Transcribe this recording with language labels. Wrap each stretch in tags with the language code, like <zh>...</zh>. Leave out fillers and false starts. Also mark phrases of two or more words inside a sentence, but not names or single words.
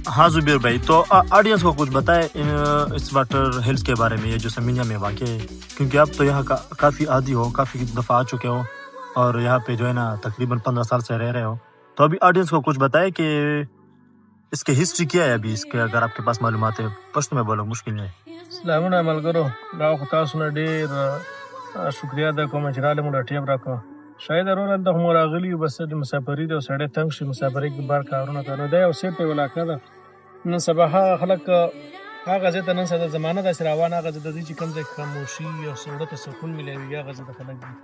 <ur>ہاں زبیر بھائی, تو آڈینس کو کچھ بتائے اس واٹر ہلز کے بارے میں, یہ جو سمینیا میں واقع ہے. کیونکہ آپ تو یہاں کا کافی عادی ہو, کافی دفعہ آ چکے ہو اور یہاں پہ جو ہے نا تقریباً 15 سال سے رہ رہے ہو. تو ابھی آڈینس کو کچھ بتائے کہ اس کی ہسٹری کیا ہے ابھی, اس کے اگر آپ کے پاس معلومات ہے. پشتو میں بولو, مشکل نہیں ہے.</ur> <ps>سلامونه ملګرو, دا خو تاسو نه ډېر شکریا ده کوم چې راله مو ټیم راکړه. شاید ضرور د هم راغلی یو, بس د مسافري د سړی تنګ شي, مسافرۍ کې بار کارونه کوي. دا یو سیټ علاقه ده. نن سبا خلک هغه ځای ته نن سبا زمانه داسې روانه, هغه ځای ته ځي چې کوم ځای کې خاموشي او زړه ته سکون ملوي, هغه ځای ته خلک ځي.</ps>